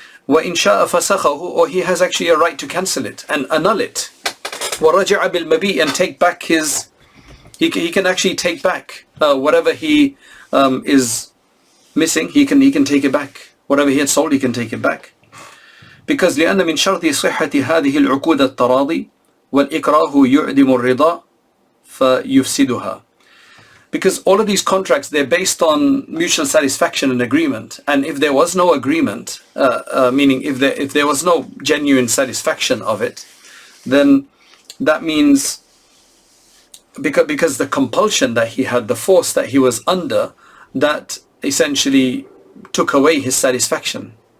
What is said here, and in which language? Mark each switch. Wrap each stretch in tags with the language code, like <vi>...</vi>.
<ar>وَإِنْ شَاءَ فَسَخَهُ,</ar> <en>or he has actually a right to cancel it and annul it.</en> <ar>وَرَجَعَ بِالْمَبِيء,</ar> <en>and take back his... He can actually take back whatever he is missing. He can take it back. Whatever he had sold, he can take it back.</en> <ar>Because لأن من شرط صحة هذه العقود التراضي والإكراه يعدم الرضا فيفسدها.</ar> <en>Because all of these contracts, they're based on mutual satisfaction and agreement. And if there was no agreement, meaning if there was no genuine satisfaction of it, then that means because the compulsion that he had, the force that he was under, that essentially took away his satisfaction.</en>